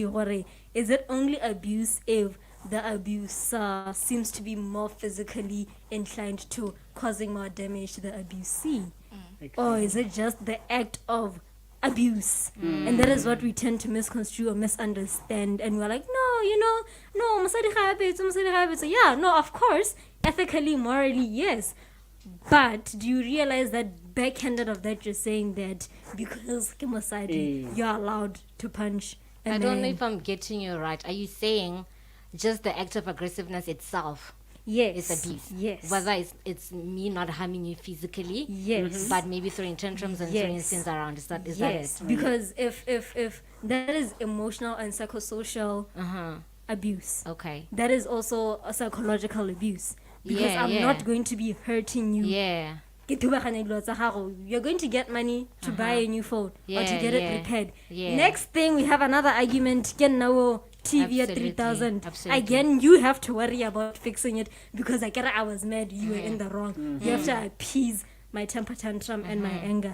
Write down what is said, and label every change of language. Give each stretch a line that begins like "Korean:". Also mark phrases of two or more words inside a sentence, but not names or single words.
English: Or is it only abuse if the abuser seems to be more physically inclined to causing more damage to the abusee? Or is it just the act of abuse? And that is what we tend to misconstrue or misunderstand. And we're like, no, you know, no,
Tswana: mosadi ga habetse, mosadi ga habetse.
English: Yeah, no, of course, ethically, morally, yes. But do you realize that backhanded of that, you're saying that because
Tswana: ke mosadi,
English: you're allowed to punch a I man? don't know if I'm getting you right. Are you saying just the act of aggressiveness itself Yes. is abuse? Yes. Whether it's me not harming you physically, Yes. but maybe throwing tantrums and throwing Yes. things around. Is that Yes, it? because if that is emotional and psychosocial abuse, Okay. that is also a psychological abuse. Because Yeah, I'm yeah. not going to be hurting you. Yeah.
Tswana: Ke thubaganya dilo tsa gago.
English: You're going to get money to buy a new phone or to Yeah, get yeah, it repaired. yeah. Next thing, we have another argument. Can now TV at Absolutely, 3,000. absolutely. Again, you have to worry about fixing it because I was mad. You were in the wrong. You have to appease my temper tantrum and my anger.